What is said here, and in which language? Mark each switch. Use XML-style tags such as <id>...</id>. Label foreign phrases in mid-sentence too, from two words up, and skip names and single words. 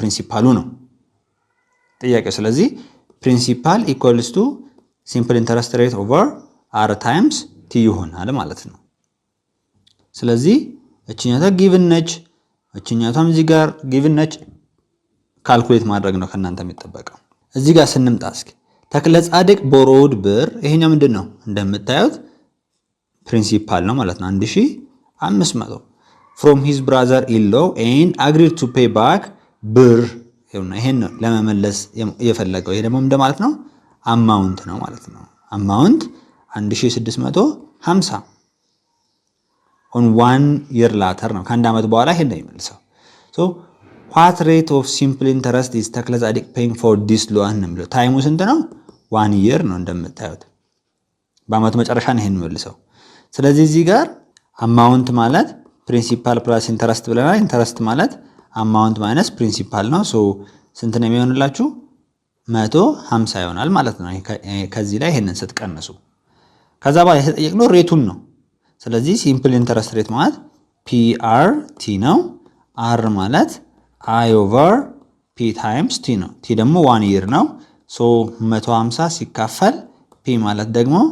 <am>ፕሪንሲፓሉ ነው ጥያቄው። ስለዚህ</am> <en>principal equals to simple interest rate over r times t</en> <am>ይሆናል ማለት ነው። ስለዚህ እቺኛቷ ጊቭን ነች፣ እቺኛቷም እዚህ ጋር ጊቭን ነች። ካልኩሌት ማድረግ ነው ከናንተ የሚጠበቀው። እዚህ ጋር ስንምጣ እስኪ ተክለ ጻድቅ ቦሮውድ ብር፣ ይሄኛው ምንድነው? እንደምታዩት ፕሪንሲፓል ነው ማለት ነው 1500</am> <en>from his brother in law and agreed to pay back</en> <am>ብር። ይሄን ለመመለስ የፈለገው ይሄ ደግሞ እንደማለት ነው አማውንት ነው ማለት ነው። አማውንት 1650</am> <en>on 1 year later</en> <am>ነው። ከአንድ አመት በኋላ ይሄን ነው የሚመልሰው።</am> <en>so what rate of simple interest is ተክለ ጻድቅ paying for this loan</en> <am>ነው የሚለው። ታይሙ ስንት ነው?</am> <en>1 year</en> <am>ነው እንደምታዩት። በአመቱ መጨረሻ ነው ይሄን የሚመልሰው። ስለዚህ እዚህ ጋር አማውንት ማለት</am> <en>principal plus interest</en> <am>ብለናል። ኢንተረስት ማለት</am> <en>amount minus principal</en> <am>ነው። ሶ ስንት ነው የሚሆንላችሁ? 150 ይሆናል ማለት ነው። ከዚህ ላይ ይሄንን ስትቀንሱ ከዛ በኋላ የተጠየቅነው ሬቱን ነው። ስለዚህ</am> <en>simple interest rate</en> <am>ማለት PRT ነው። R ማለት</am> <en>I over P times T</en> <am>ነው። T ደግሞ</am> <en>1 year</en> <am>ነው። ሶ 150 ሲካፈል P ማለት ደግሞ</am>